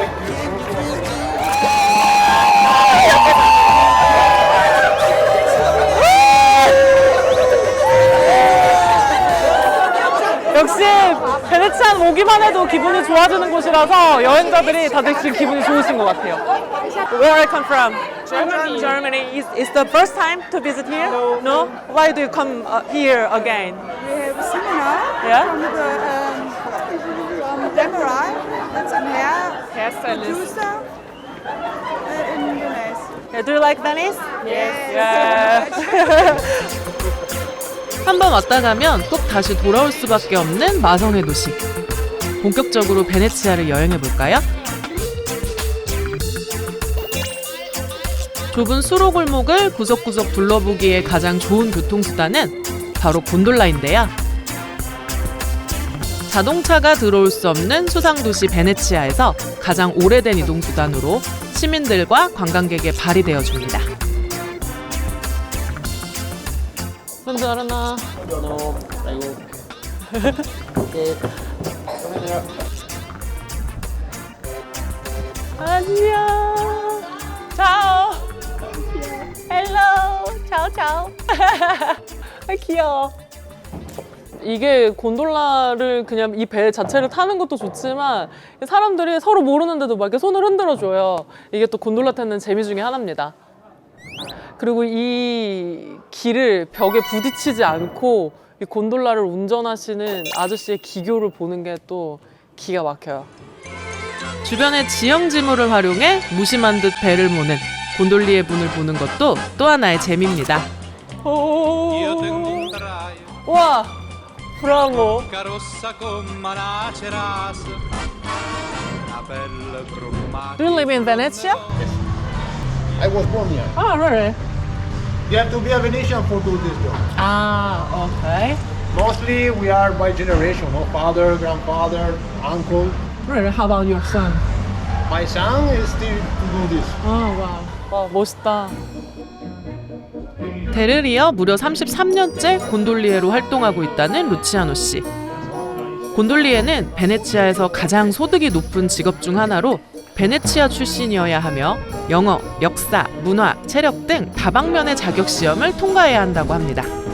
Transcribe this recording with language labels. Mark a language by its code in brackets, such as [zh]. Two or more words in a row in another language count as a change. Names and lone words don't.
[ko] 역시 베네치아는 오기만 해도 기분이 좋아지는 곳이라서 여행자들이 다들 지금 기분이 좋으신 것 같아요. [en] Where I come from? Germany. Germany. Is the first time to visit here? No. Why do you come here again? We have a seminar Yeah. from Demerai, that's in here, Yes, producer in Venice. Yeah, do you like Venice? Yes. Yeah. [ko] 한번 왔다 가면 꼭 다시 돌아올 수밖에 없는 마성의 도시. 본격적으로 베네치아를 여행해볼까요? 좁은 수로골목을 구석구석 둘러보기에 가장 좋은 교통수단은 바로 곤돌라인데요. 자동차가 들어올 수 없는 수상도시 베네치아에서 가장 오래된 이동수단으로 시민들과 관광객의 발이 되어줍니다. [it] Buongiorno. No, prego. [ko] 안녕. [it] ciao. hello. ciao ciao. [ko] 아, 귀여워. 이게 곤돌라를 그냥 이 배 자체를 타는 것도 좋지만 사람들이 서로 모르는데도 막 이렇게 손을 흔들어줘요. 이게 또 곤돌라 타는 재미 중에 하나입니다. 그리고 이 길을 벽에 부딪히지 않고 이 곤돌라를 운전하시는 아저씨의 기교를 보는 게 또 기가 막혀요. 주변의 지형지물을 활용해 무심한 듯 배를 모는 곤돌리의 분을 보는 것도 또 하나의 재미입니다. 와, 브라보. [en] Do you live in Venetia? I was born here. Oh, really? You have to be a Venetian for do this job. Ah, okay. Mostly we are by generation, no father, grandfather, uncle. Really? How about your son? My son is still to do this. Oh, wow. [ko] 와, 멋있다. 대를 이어 무려 33년째 곤돌리에로 활동하고 있다는 루치아노 씨. 곤돌리에는 베네치아에서 가장 소득이 높은 직업 중 하나로 베네치아 출신이어야 하며 영어, 역사, 문화, 체력 등 다방면의 자격 시험을 통과해야 한다고 합니다.